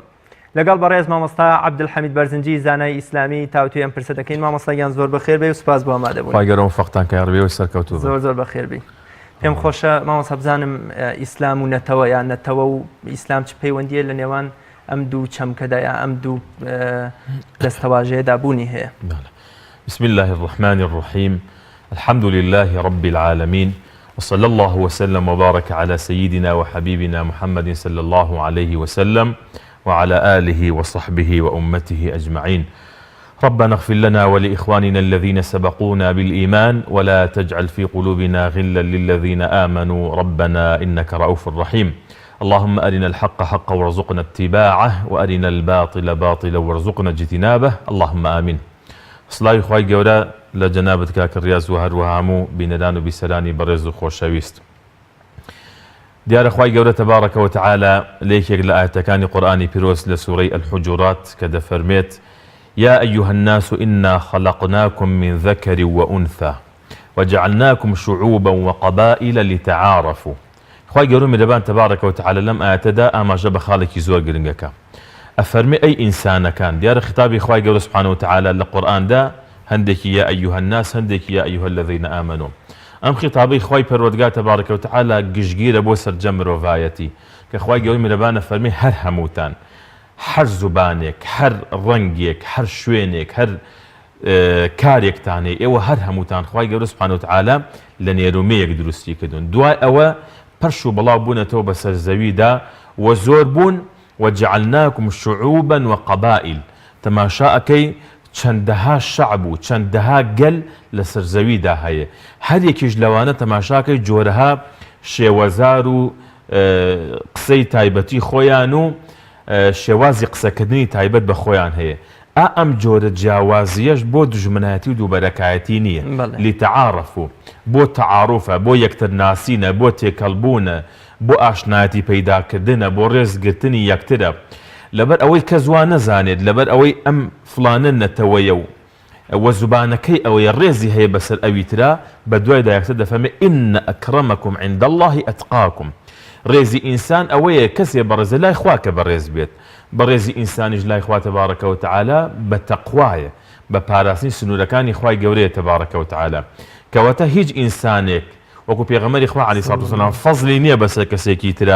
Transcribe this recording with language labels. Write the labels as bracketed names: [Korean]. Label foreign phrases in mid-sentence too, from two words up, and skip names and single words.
[Central Kurdish] لەگەڵ بەڕێز مامۆستا عەبدولحەمید بەرزنجی زانای ئیسلامی تاوتوی ئەم پرسە دەکەین. مامۆستایان زۆر بەخێر بێ و سوپاس بۆ ئامادەبوون. خی گەورە موفقتان کە ڕێبێ و سەرکەوتوو زۆر بەخێر بی. پێم خۆشە مامۆستا بزانم ئیسلام و نەتەوە یان نەتەوە و ئیسلام چ پەیوەندیە لە نێوان ئەم دوو چەمکەدایە ئەم دوو دەستەواژەیەدا بوونی هەیە. [Arabic] بسم الله الرحمن الرحيم الحمد لله رب العالمين وصلى الله وسلم وبارك على سيدنا وحبيبنا محمد صلى الله عليه وسلم وعلى آله وصحبه وأمته أجمعين. ربنا اغفر لنا ولإخواننا الذين سبقونا بالإيمان ولا تجعل في قلوبنا غلا للذين آمنوا ربنا إنك رؤوف رحيم. اللهم أرنا الحق حقا وارزقنا اتباعه وأرنا الباطل باطلا وارزقنا اجتنابه اللهم آمين. [Central Kurdish] سڵاوی خوای گەورە لە جەنابەت کاکە ڕیاز و هەروەها هەموو بینەدان و بیسەرانی بەڕێز و خۆشەویست. دیارە خوای گەورە [Arabic] تەبارەکە وتەعالە [Central Kurdish] لە یەکێک لە ئاەتەکانی قورئانی پیرۆز لە سوورەی الحجورات کە دەفەرمێت [Arabic] يا أيها الناس إنا خلقناكم من ذكر وأنثى وجعلناكم شعوبا وقبائل لتعارفوا. [Central Kurdish] خوای گەورە میهرەبان [Arabic] تەبارەکە وتەعالە [Central Kurdish] لەم ئاەتەدا ئاماژە بە خاڵێکی زۆر گرنگەکە. ئەفەرمێ ئەی ئینسانەکان. دیارە خیتابی خوای گەورە [Arabic] سوبحانەهو وتەعالە [Central Kurdish] لە قورئاندا هەندێکی [Arabic] یا ئەیوهە الناس [Central Kurdish] هەندێکی [Arabic] یا ئەیوهە الذین ئامەنوا. [Central Kurdish] ئەم خیتابەی خوای پەروەردگار [Arabic] تەبارەکە وتەعالە [Central Kurdish] گشتگیرە بۆ سەرجەم مرۆڤایەتی کە خوای گەورە میهرەبانە فەرمێ هەر هەمووتان هەر زوبانێک هەر ڕەنگێک هەر شوێنێک هەر کارێکتانێ ئێوە هەر هەمووتان خوای گەورە [Arabic] سوبحانەهو وتەعالە [Central Kurdish] لە نێرومەیەک دروستی کردوون. دوای ئەوە پەرش و بڵاو بوونەتەوە بەسەر زەویدا و زۆر بوون [Arabic] وجعلناكم شعوبا وقبائل. [Central Kurdish] تەماشا ئەکەی چەندەها شەعب و چەندەها گەل لەسەر زەویدا هەیە. هەر یەکیش لەوانە تەماشاکەی جۆرەها شێوەزار و قسەی تایبەتی خۆیان و شێوازی قسەکردنی تایبەت بە خۆیان هەیە. ئەم جۆرە جیاوازیەش بۆ دژمنایەتی و دووبەرەکایەتی نییە. لتعارفوا بۆ تەعاروفە بۆ یەکتر ناسینە بۆ تێکەڵبوونە بۆ ئاشنایەتی پەیداکردنە بۆ ڕێزگرتنی یەکترە لەبەر ئەوەی کە زوان نەزانێت لەبەر ئەوەی ئەم فڵانە نەتەوەیە و زوبانەکەی ئەوەی ڕێزی هەیە بەسەر ئەوی ترا بە دوایدا یەکتر دەفەرمێ [Arabic] ئین ئەکرەمەکم عند الله ئەتقاکم. [Central Kurdish] ڕێزی ئینسان ئەوەیە کەسێ بەڕێزە لای خوا کە بەڕێز بێت. بەڕێزی ئینسانیش لای خوا [Arabic] تەبارەکە وتەعالە [Central Kurdish] بە تەقوایە بە پاراستنی سنوورەکانی خوای گەورەیە [Arabic] تەبارەکە وتەعالە [Central Kurdish] کەواتە هیچ ئینسانێک وەکو پێغەمبەری خوا [Arabic] عەلەیهی سەڵاتو وسەلام [Central Kurdish] فەزلی نییە بەسەر کەسێکی ترا.